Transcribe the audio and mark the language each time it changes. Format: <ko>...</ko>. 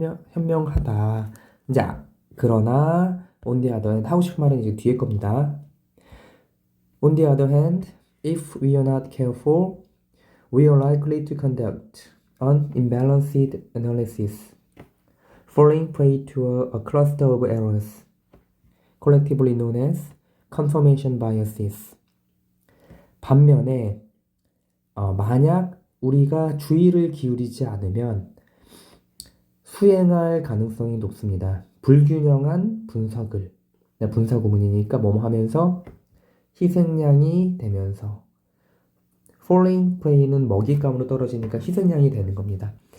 <ko>현명하다. 이제 그러나</ko> <en>on the other hand</en> <ko>하고 싶은 말은 이제 뒤에 겁니다.</ko> <en>On the other hand, if we are not careful, we are likely to conduct an imbalanced analysis, falling prey to a cluster of errors, collectively known as confirmation biases.</en> <ko>반면에 만약 우리가 주의를 기울이지 않으면 수행할 가능성이 높습니다. 불균형한 분석을 분사 구문이니까 뭐뭐 하면서 희생양이 되면서</ko> <en>falling prey</en> <ko>는 먹잇감으로 떨어지니까 희생양이 되는 겁니다.</ko>